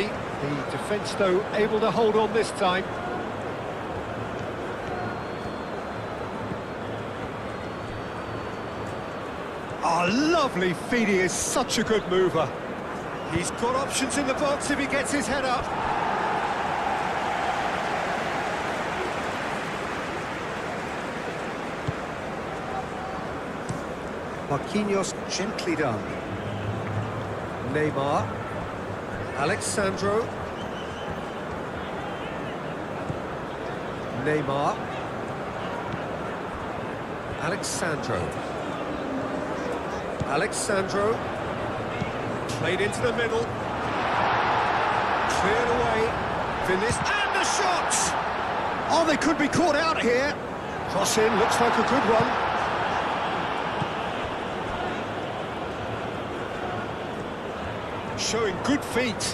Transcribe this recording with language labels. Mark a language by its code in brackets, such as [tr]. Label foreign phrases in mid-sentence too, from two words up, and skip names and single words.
[en] The defence, though, able to hold on this time. Oh, lovely feed, he is such a good mover. He's got options in the box if he gets his head up. Marquinhos gently done. Neymar. Alexandro. Neymar. Alexandro. Alexandro. Played into the middle. Cleared away. Finished. And the shot! Oh, they could be caught out here. Cross in, looks like a good one. Showing good feet.